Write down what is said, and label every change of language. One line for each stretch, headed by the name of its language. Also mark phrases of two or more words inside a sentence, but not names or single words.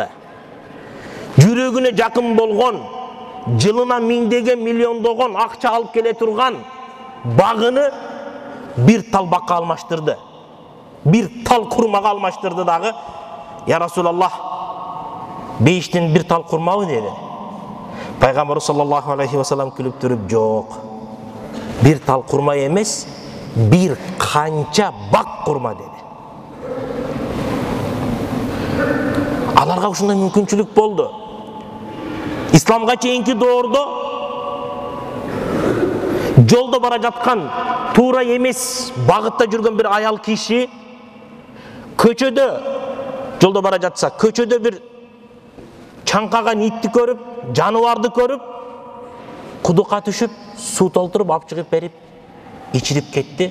Kyrgyz: Жүрөгүнө жакын болгон, жылына миңдеген, миллиондогон акча алып келе турган багыны бир тал бакка алмаштырды. Бир тал курмага алмаштырды дагы.
Arabic: "يا رسول الله,
Kyrgyz: бейиштен бир тал курмабы?" деди. Пайгамбар
Arabic: صلى الله عليه وسلم
Kyrgyz: күлүп туруп: "Жок. Бир тал курма эмес, бир канча бак курма" деди. Аларга ушундай мүмкүнчүлүк болду. Исламга чейинки доордо жолдо бара жаткан, туура эмес багытта жүргөн бир аял киши көчөдө, жолдо бара жатса, көчөдө бир чаңкаган итти көрүп, жаныбарды көрүп, кудукка түшүп, суу толтуруп алып чыгып берип, ичирип кетти.